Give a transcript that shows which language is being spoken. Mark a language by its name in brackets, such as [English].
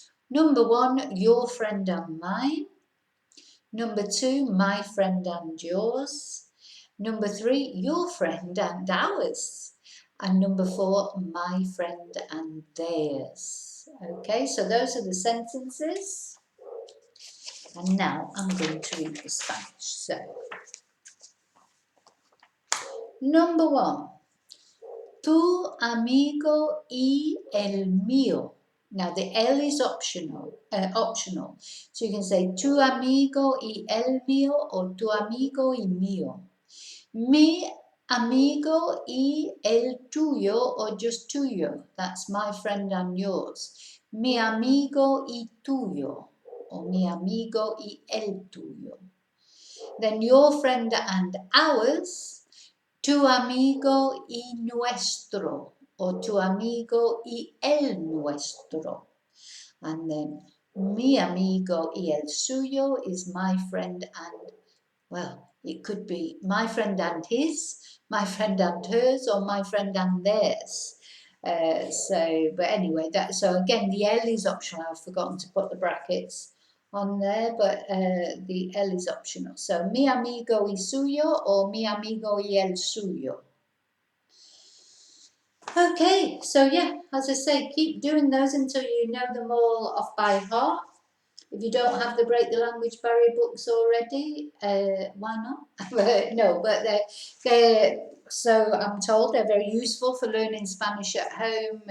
[English] Number 1, your friend and mine. Number 2, my friend and yours. Number 3, your friend and ours. And number 4, my friend and theirs. Okay, so those are the sentences. And now I'm going to read the Spanish. [Spanish] So, number 1, tu amigo y el mío. [English] Now the L is optional. So you can say [Spanish] tu amigo y el mío [English] or [Spanish] tu amigo y mío. Mi amigo y el tuyo or just tuyo. [English] That's my friend and yours. [Spanish] Mi amigo y tuyo or mi amigo y el tuyo. [English] Then your friend and ours, [Spanish] tu amigo y nuestro, or tu amigo y el nuestro. [English] And then [Spanish] mi amigo y el suyo [English] is my friend and, well, it could be my friend and his, my friend and hers, or my friend and theirs. But anyway, so again, the L is optional. I've forgotten to put the brackets on there, but the L is optional. [Spanish] So mi amigo y suyo or mi amigo y el suyo. [English] Okay, so yeah, as I say, keep doing those until you know them all off by heart. If you don't have the Break the Language Barrier books already, why not? No, but so I'm told they're very useful for learning Spanish at home.